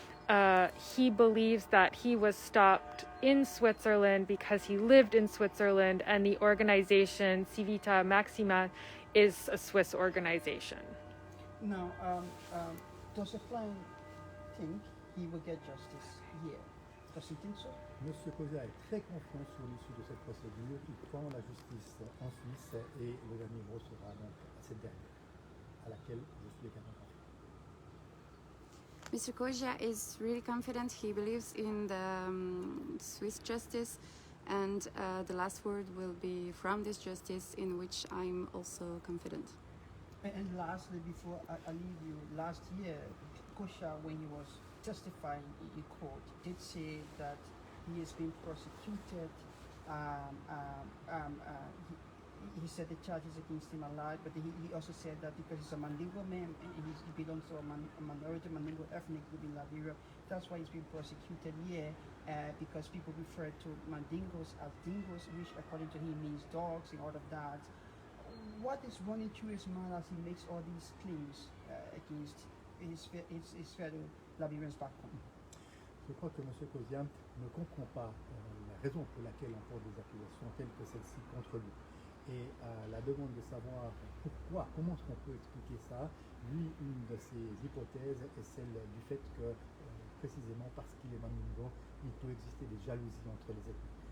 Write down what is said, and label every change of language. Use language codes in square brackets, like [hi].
[en] he believes that he was stopped in Switzerland because he lived in Switzerland, and the organization Civita Maxima is a Swiss organization. Now, does the client think he will get justice here? Does he think so? [fr] Monsieur Kosiah est très confiant sur l'issue de cette procédure. Il croit en la justice en Suisse et le dernier mot sera donc à cette dernière, à laquelle je suis également confiant. [en] Mr. Kosiah is really confident. He believes in the Swiss justice, and the last word will be from this justice, in which I'm also confident. And lastly, before I leave you, last year, Kosiah, when he was testifying in court, did say that he has been prosecuted. He said the charges against him are lied, but he also said that because he's a Mandingo man and he belongs to a minority Mandingo ethnic group in Liberia, that's why he's been prosecuted here, because people refer to Mandingos as Dingos, which according to him means dogs and all of that. What is running through his mind as he makes all these claims against his fellow Liberians back home? [fr] Je crois que M. Kosiah ne comprend pas la raison pour laquelle on porte des accusations telles que celle-ci contre lui. Et à la demande de savoir pourquoi, comment est-ce qu'on peut expliquer ça, lui, une de ses hypothèses est celle du fait que, précisément parce qu'il est Mandingo, il peut exister des jalousies entre les ethnies.